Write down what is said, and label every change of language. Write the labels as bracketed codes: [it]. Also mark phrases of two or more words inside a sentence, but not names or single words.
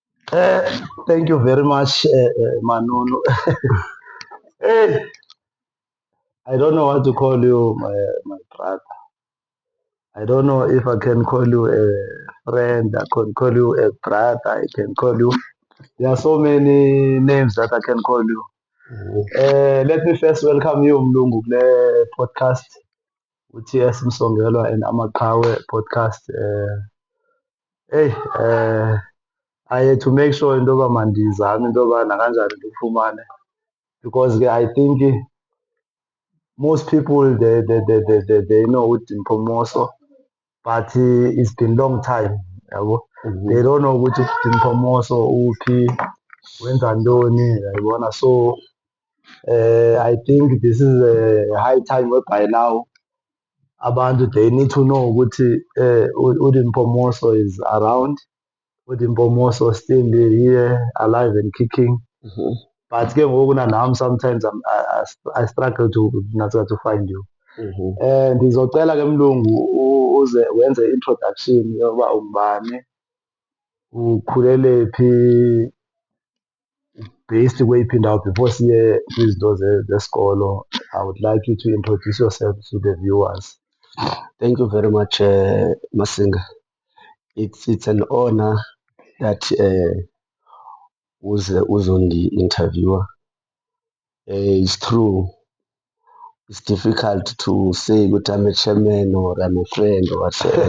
[en] Thank you very much, Manunu. Hey, I don't know what to call you, my brother. I don't know if I can call you a friend. I can call you a brother. I can call you. There are so many names that I can call you. Let me first welcome you, [xh] Mlungu, kule podcast. UTS Msongelwa and Amakawe podcast. [en] Hey, I had to make sure [xh] into yoba mandizame into yoba nakanjani ndifumane [en] because I think most people they know uDimpho Moso, but it's been long time, yabo. They don't know [xh] ukuthi uDimpho Moso uphi, wenza ntoni, yayibona. [en] So I think this is a high time whereby now abantu they need to know ukuthi uDimpho Moso is around. uDimpho Moso still here, alive and kicking. But [xh] ke ngoku nanami [en] sometimes I struggle to find you. [xh] Ndizocela ke Mlungu uze wenze introduction yoba ungubani, ukhulele phi, based kweyiphi indawo before siye kwizinto zesikolo. [en] I would like you to introduce yourself to the viewers. Thank you very much, Masinga. It's an honor that was on the interviewer. It's true. It's difficult to say that I'm a chairman or I'm a friend or whatever.